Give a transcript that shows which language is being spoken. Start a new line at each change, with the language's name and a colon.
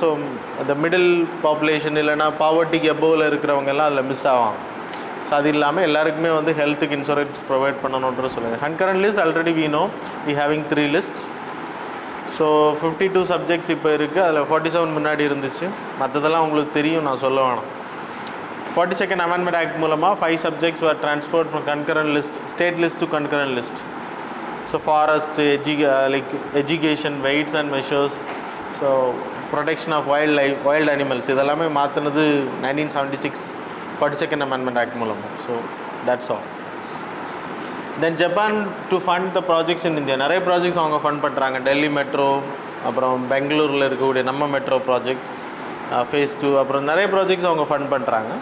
Tamil: So அந்த middle population இல்லைனா பாவர்ட்டிக்கு எபோவில் இருக்கிறவங்க எல்லாம் அதில் மிஸ் ஆவாங்க. ஸோ அது இல்லாமல் எல்லாருக்குமே வந்து ஹெல்த்துக்கு இன்சூரன்ஸ் ப்ரொவைட் பண்ணணுன்ற சொல்லுங்கள்.
English: Concurrent list already we know we having 3 list. So 52 subjects
Tamil: இப்போ இருக்குது. அதில் 47 முன்னாடி இருந்துச்சு, மற்றதெல்லாம் உங்களுக்கு தெரியும், நான் சொல்ல வேணாம்.
English: 42nd amendment act
Tamil: மூலமாக
English: 5 subjects were transferred from concurrent list, state list to concurrent list. So forest, like education, weights and measures. So protection of wild animals
Tamil: இதெல்லாமே மாற்றினது
English: 1976 42nd Amendment Act
Tamil: மூலமாக.
English: So that's all. Then Japan to fund the projects in India.
Tamil: நிறைய projects அவங்க fund பண்ணுறாங்க. Delhi metro, அப்புறம் பெங்களூரில் இருக்கக்கூடிய நம்ம metro projects, face 2, அப்புறம் நிறைய ப்ராஜெக்ட்ஸ் அவங்க ஃபண்ட் பண்ணுறாங்க.